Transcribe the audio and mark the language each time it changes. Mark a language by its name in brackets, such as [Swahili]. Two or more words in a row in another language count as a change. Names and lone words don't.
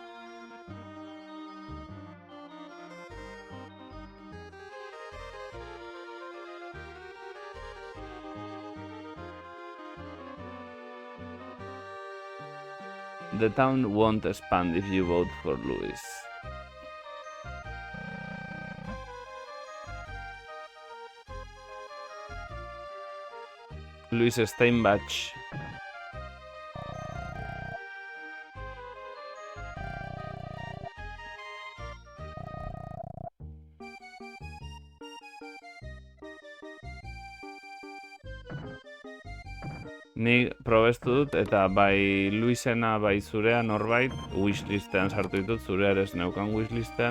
[English] The town won't expand if you vote for Luis. Luis Steinbach. [Basque] Ni probestu dut, eta bai Luisena, bai zurea norbait wishlistean sartu ditut, zurea ere ez neukan wishlistean.